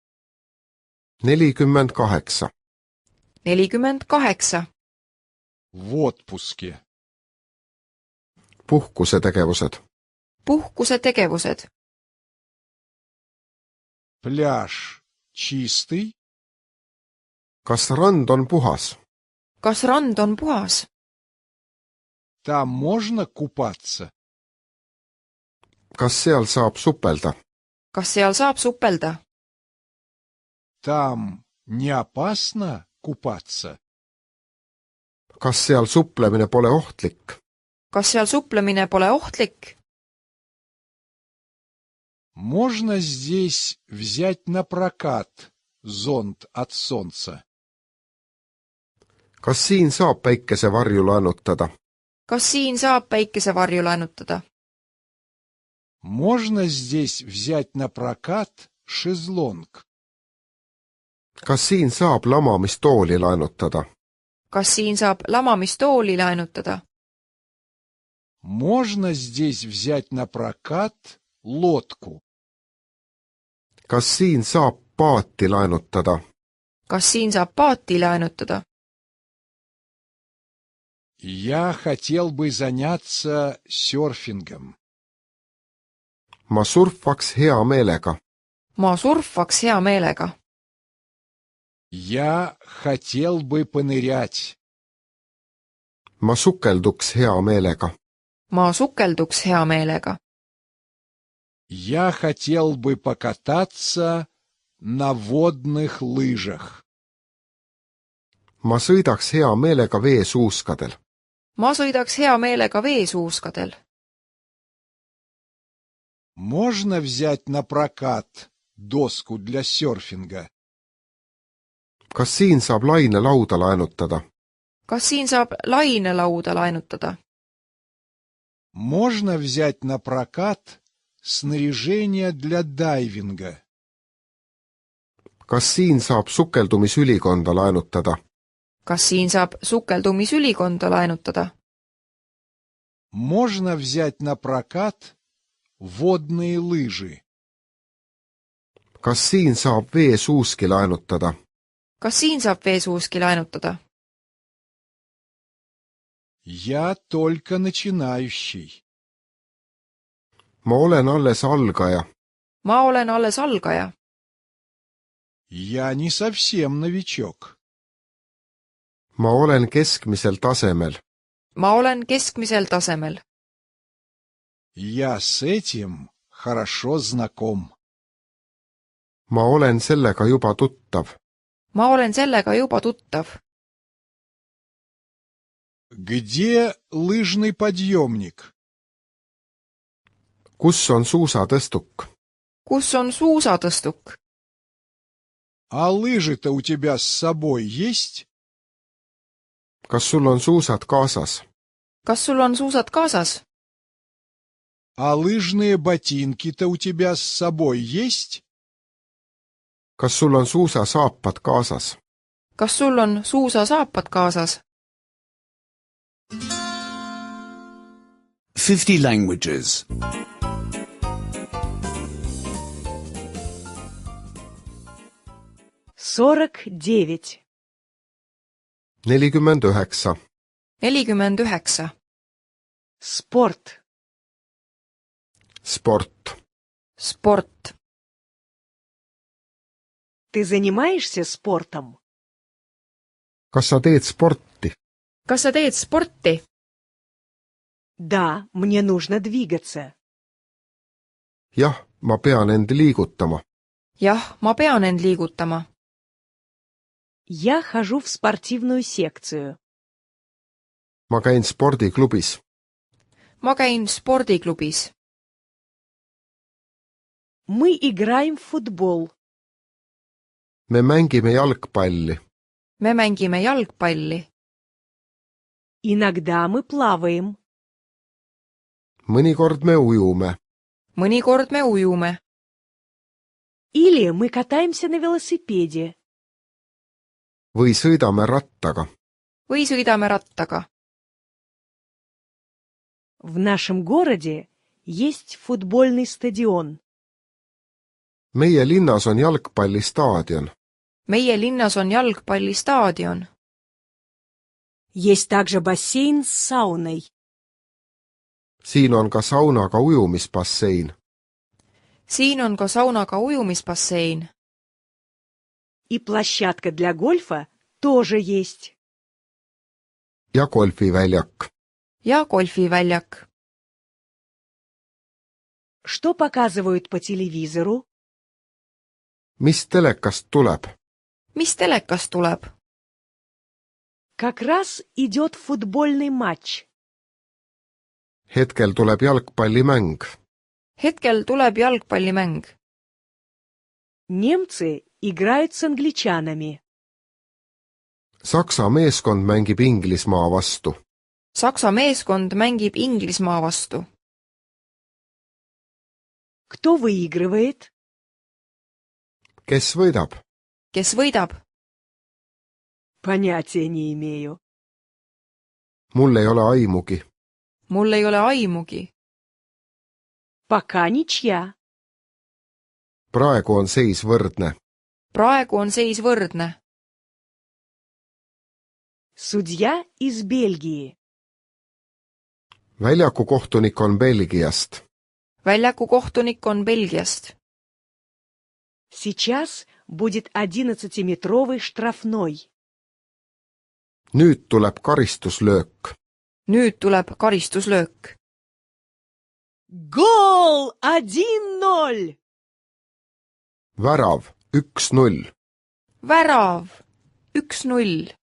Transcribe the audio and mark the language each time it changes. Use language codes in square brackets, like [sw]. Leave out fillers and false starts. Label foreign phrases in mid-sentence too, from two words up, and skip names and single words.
[ru] 48. 48. В отпуске. [et] Puhkusetegevused. puhkusetegevused. [ru] Пляж чистый. [et] Kas rand on puhas? kas rand on puhas? [ru] Там можно купаться? [et] Kas seal saab supelda? kas seal saab supelda? [ru] Там не опасно купаться? [et] kas seal suplemine pole ohtlik? kas seal suplemine pole ohtlik? [ru] Можно здесь взять на прокат зонт от солнца? [et] Kas siin saab päikesevarju laenutada? kas siin saab päikesevarju laenutada? [ru] Можно здесь взять на прокат шезлонг? [et] Kas siin saab lamamistooli laenutada? kas siin saab lamamistooli laenutada? [ru] Можно здесь взять на прокат лодку? [et] Kas siin saab paati laenutada? kas siin saab paati laenutada? [ru] Я хотел бы заняться серфингом. [et] Ma surfaks hea meelega. ma surfaks hea meelega. [ru] Я хотел бы понырять. [et] Ma sukelduks hea meelega. ma sukelduks hea meelega. [ru] Я хотел бы покататься на водных лыжах. [et] Ma sõidaks hea meelega veesuuskadel. ma sõidaks hea meelega veesuuskadel. [ru] Можно взять на прокат доску для серфинга? [et] Kas siin saab lainelauda laenutada? kas siin saab lainelauda laenutada? [ru] Можно взять на прокат снаряжение для дайвинга? [et] Kas siin saab sukeldumisülikonda laenutada? kas siin saab sukeldumisülikonda laenutada? [ru] Можно взять на прокат водные лыжи? [et] Kas siin saab veesuuski laenutada? kas siin saab veesuuski laenutada? [ru] Я только начинающий. [et] Ma olen alles algaja. ma olen alles algaja. [ru] Я не совсем новичок. [et] Ma olen keskmisel tasemel. ma olen keskmisel tasemel. [ru] Я с этим хорошо знаком. [et] Ma olen sellega juba tuttav. ma olen sellega juba tuttav. [ru] Где лыжный подъемник? [et] Kus on suusatõstuk? kus on suusatõstuk? [ru] А лыжи-то у тебя с собой есть? [et] Kas sul on suusad kaasas? kas sul on suusad kaasas? [ru] А лыжные ботинки-то у тебя с собой есть? [et] Kas sul on suusasaapad kaasas? kas sul on suusasaapad kaasas? 50 languages. 49. 49. 49. [ru] Спорт. [et] Sport. sport. [ru] Ты занимаешься спортом? [et] Kas sa teed sporti? kas sa teed sporti? [ru] Да, мне нужно двигаться. [et] Jah, ma pean end liigutama. jah, ma pean end liigutama. [ru] Я хожу в спортивную секцию. [et] Ma käin spordiklubis. ma käin spordiklubis. [ru] Мы играем в футбол. [et] Me mängime jalgpalli. me mängime jalgpalli. [ru] Иногда мы плаваем. [et] Mõnikord me ujume. mõnikord me ujume. [ru] Или мы катаемся на велосипеде. [et] Või sõidame rattaga. või sõidame rattaga. [ru] В нашем городе есть футбольный стадион. [et] Meie linnas on jalgpallistaadion. meie linnas on jalgpallistaadion. [ru] Есть также бассейн с сауной. [et] Siin on ka saunaga ujumisbassein. siin on ka saunaga ujumisbassein. [ru] И площадка для гольфа тоже есть. [et] Ja golfiväljak. ja golfiväljak. [ru] Что показывают по телевизору? [et] Mis telekast tuleb? mis telekast tuleb? [ru] Как раз идет футбольный матч. [et] hetkel tuleb jalgpallimäng. hetkel tuleb jalgpallimäng. [ru] Немцы играют с англичанами. [et] Saksa meeskond mängib Inglismaa vastu. Saksa meeskond mängib Inglismaa vastu. [ru] Кто выигрывает? [et] Kes võidab? Kes võidab? [ru] Понятия не имею. [et] Mul ei ole aimugi. Mul ei ole aimugi. [ru] Пока ничья. [et] Praegu on seis võrdne. Praegu on seis võrdne. [ru] Судья из Бельгии. [et] Väljakukohtunik on Belgiast. Väljakukohtunik on Belgiast. [ru] Сейчас будет 11-метровый штрафной. [et] Nüüd tuleb karistuslöök. Nüüd tuleb karistuslöök. [ru] Гол! 1-0! [et] Värav 1-0. Värav 1-0.